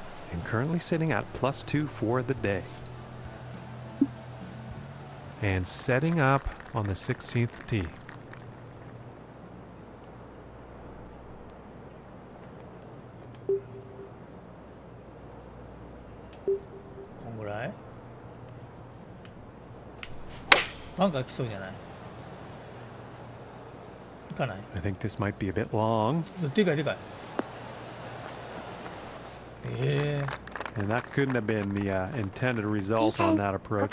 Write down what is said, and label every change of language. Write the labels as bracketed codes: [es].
[en] And currently sitting at +2 for the day. And setting up on the 16th tee. [ja] こんぐらいバンカー来そうじゃない？行かない？ [en] I think this might be a bit long. [ja] でかいでかい。 [en] And that couldn't have been the intended result on that approach.